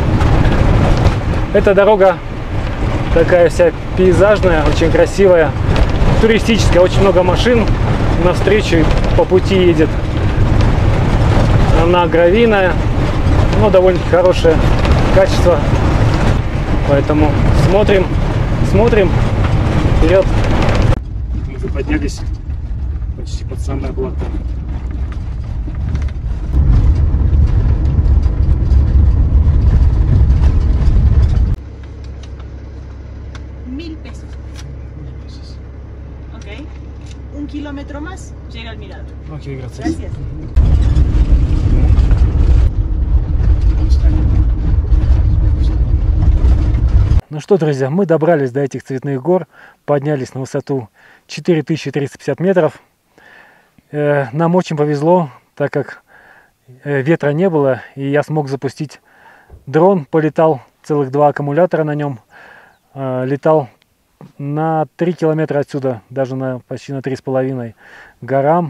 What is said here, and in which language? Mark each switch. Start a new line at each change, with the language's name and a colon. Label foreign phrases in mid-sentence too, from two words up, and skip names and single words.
Russian: Эта дорога такая вся пейзажная, очень красивая, туристическая, очень много машин навстречу по пути едет. Она гравийная, но довольно хорошее качество, поэтому смотрим вперед. Мы уже поднялись почти под самое блато.
Spanish: Kilómetro más, llega al mirador.
Russian: Окей, Gracias. Ну что, друзья, мы добрались до этих Цветных гор, поднялись на высоту 4350 метров. Нам очень повезло, так как ветра не было, и я смог запустить дрон, полетал, целых 2 аккумулятора на нем, летал на 3 километра отсюда, даже почти на 3,5 горам.